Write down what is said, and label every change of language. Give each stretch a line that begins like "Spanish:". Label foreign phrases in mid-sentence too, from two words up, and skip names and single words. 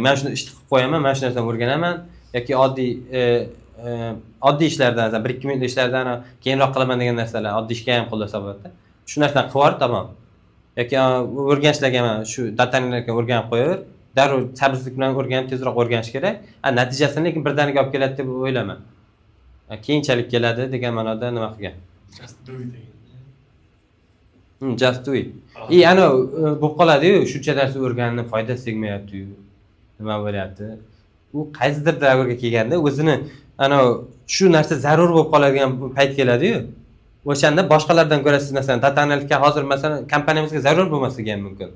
Uzbek: Men shuni ish qilib qo'yaman, men shu narsani o'rganaman yoki oddiy ishlardan, 1-2 minutlik ishlardan keyinroq qilaman degan narsalar oddiy ishga ham qo'l hisoblanadi. Shu narsani qilib yubor, tamom. Yoki o'rganishlarga mana shu datalarga o'rganib qo'yaver. Darrov sabrsizlik bilan o'rganib tezroq o'rganish kerak. Natijasini lekin birdaniga olib keladi deb o'ylama. Keyinchalik keladi degan ma'noda nima qilgan?
English: Just do it degan. Just do it.
Uzbek: Ana bo'lib qoladi-yu, shuncha narsa o'rganib foydasi tegmayapti-yu. Nima bo'lyapti? U qaysidir davrga kelganda o'zini ana shu narsa zarur bo'lib qoladigan payt keladi-yu. O'shanda boshqalardan ko'ra siz masalan data analitika hozir masalan kompaniyamizga zarur bo'lmasligi ham mumkin.